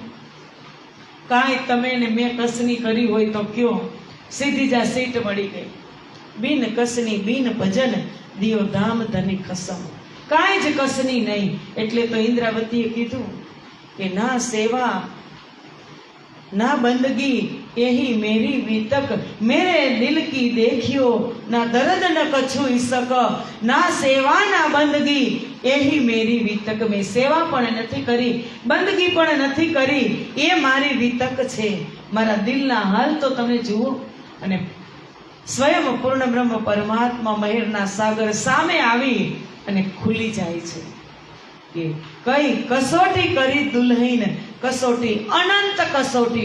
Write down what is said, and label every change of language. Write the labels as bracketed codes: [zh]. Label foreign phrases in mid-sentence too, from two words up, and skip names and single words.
[gu] કાંઈ તમે ને મેં કસની કરી હોય તો કયો, સીધી જા સીટ મળી ગઈ. [hi] बिन कसनी बिन भजन दियो धाम धनी खसम. [gu] કાંઈ જ કસની નહીં. એટલે તો ઇન્દ્રાવતીએ કીધું કે [hi] ना सेवा ना बंदगी यही मेरी वितक, मेरे दिल की देखियो ना दर्द न कछु इसक, ना सेवा ना बंदगी यही मेरी वितक. [gu] મેં સેવા પણ નથી કરી, બંદગી પણ નથી કરી, એ મારી વિતક છે. મારા દિલના હાલ તો તમે જુઓ. અને સ્વયં પૂર્ણ બ્રહ્મ પરમાત્મા મહેરના સાગર સામે આવી અને ખુલી જાય છે કે કઈ કસોટી કરી દુલ્હીન, કસોટી અનંત કસોટીઓ.